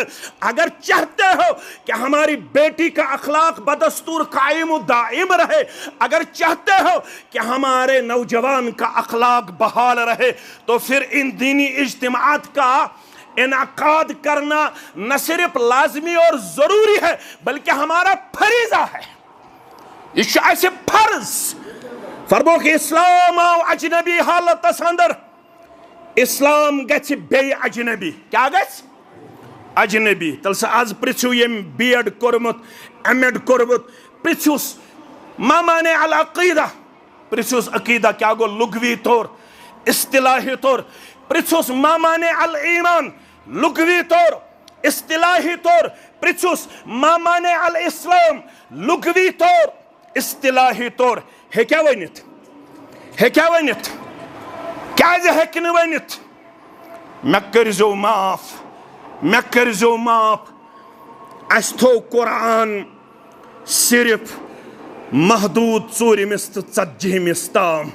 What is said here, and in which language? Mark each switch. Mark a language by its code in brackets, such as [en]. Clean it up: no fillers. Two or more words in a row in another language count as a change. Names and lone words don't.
[ur] اگر چاہتے ہو کہ ہماری بیٹی کا اخلاق بدستور قائم و دائم رہے، اگر چاہتے ہو کہ ہمارے نوجوان کا اخلاق بحال رہے، تو پھر ان دینی اجتماعات کا انعقاد کرنا نہ صرف لازمی اور ضروری ہے بلکہ ہمارا فریضہ ہے. یہ ایسے فرض. [ks] فرمو کہ اسلام آو اجنبی حالتس اندر، اسلام گژھِ بیٚیہِ اجنبی. کیا گژھِ؟ اجنبی. تیٚلہِ سا آز پرٛژھِو ییٚمۍ B.Ed کوٚرمُت، M.Ed کوٚرمُت، پرٛژھِوس [ar] ما معنی العقیدہ. [ks] پرٛژھِوس عقیدہ کیا گوٚو لغوی طور، اصطلاحی طور. پرٛژھِوس [ar] ما معنی الایمان [ks] لغوی طور، اصطلاحی طور. پرٛژھِوس [ar] ما معنی الاسلام [ks] لغوی طور، اصطلاحی طور. ہیٚکیٛاہ ؤنِتھ؟ ہیٚکیٛاہ ؤنِتھ؟ کیٛازِ ہیٚکہِ نہٕ ؤنِتھ؟ مےٚ کٔرۍزیو معاف، مےٚ کٔرۍزیو معاف. اَسہِ تھوٚو قرآن صرف محدوٗد 4مِس تہٕ 40مِس تام.